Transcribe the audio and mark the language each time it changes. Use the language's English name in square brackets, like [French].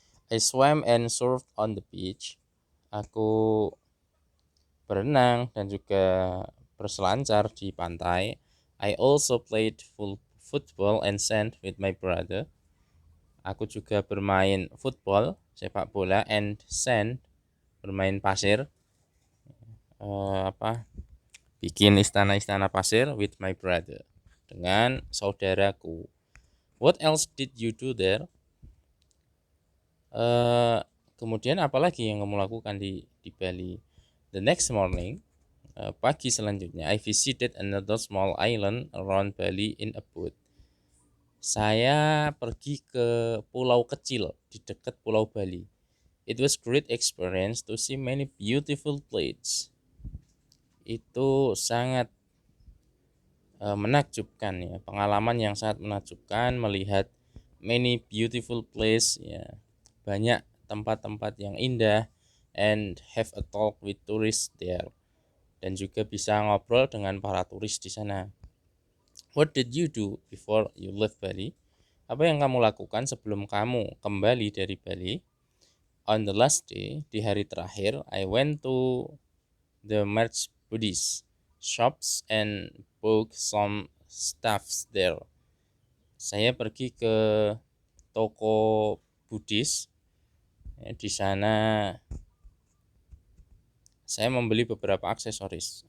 [English] I swam and surfed on the beach. [Indonesian] Aku berenang dan juga berselancar di pantai. [English] I also played football and sand with my brother. [Indonesian] Aku juga bermain football, sepak bola, [English] and sand, [Indonesian] bermain pasir. Bikin istana-istana pasir [English] with my brother, [Indonesian] dengan saudaraku. [English] What else did you do there? [Indonesian] Kemudian apalagi yang kamu lakukan di Bali? [English] The next morning, [Indonesian] pagi selanjutnya, [English] I visited another small island around Bali in a boat. [Indonesian] Saya pergi ke pulau kecil di dekat Pulau Bali. [English] It was great experience to see many beautiful places. [Indonesian] Itu sangat menakjubkan ya, pengalaman yang sangat menakjubkan melihat [English] many beautiful place, [Indonesian] ya, banyak tempat-tempat yang indah, [English] and have a talk with tourists there, [Indonesian] dan juga bisa ngobrol dengan para turis di sana. [English] What did you do before you left Bali? [Indonesian] Apa yang kamu lakukan sebelum kamu kembali dari Bali? [English] On the last day, [Indonesian] di hari terakhir, [English] I went to the merch Buddhist shops and bought some stuffs there. [Indonesian] Saya pergi ke toko Buddhis. Di sana saya membeli beberapa aksesoris.